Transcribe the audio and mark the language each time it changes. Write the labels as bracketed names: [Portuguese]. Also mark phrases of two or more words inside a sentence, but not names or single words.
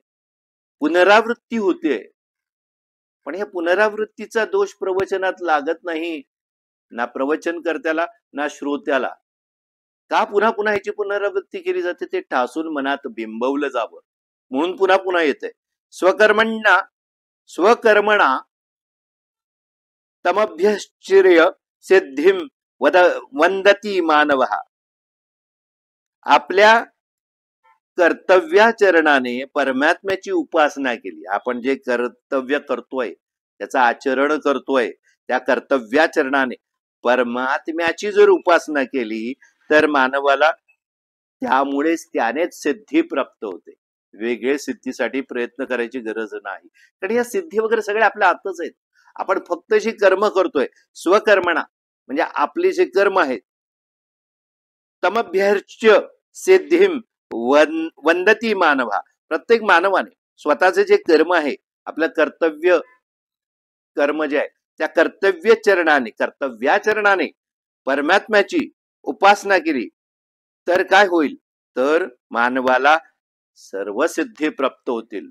[Marathi] पुनरावृत्ती होते, पण ह्या पुनरावृत्तीचा दोष प्रवचनात लागत नाही, ना प्रवचनकर्त्याला ना श्रोत्याला. का पुन्हा ह्याची पुनरावृत्ती केली जाते, ते ठासून मनात बिंबवलं जावं म्हणून पुन्हा येते. [Sanskrit] स्वकर्मणा तमभ्यश्चिर्य सिद्धिम वंदती मानवः. [Marathi] आपल्या कर्तव्याचरणाने परमात्म्याची उपासना केली. आपण जे कर्तव्य करतोय, त्याचं आचरण करतोय, त्या कर्तव्याचरणाने परमात्म्याची जर उपासना केली तर मानवाला त्यानेच सिद्धी प्राप्त होते. वेगळे सिद्धीसाठी प्रयत्न करायची गरज नाही, कारण या सिद्धी वगैरे सगळे आपल्या आतच आहेत. आपण फक्त जी कर्म करतोय, स्वकर्मणा म्हणजे आपली जे कर्म आहेत, [Sanskrit] तमभ्यर्च्य सिद्धिम वंदती मानवा. [Marathi] प्रत्येक मानवाने स्वतःचे जे कर्म आहे, आपलं कर्तव्य कर्म जे आहे त्या कर्तव्याचरणाने परमात्म्याची उपासना केली तर काय होईल, तर मानवाला सर्व सिद्धी प्राप्त होतील.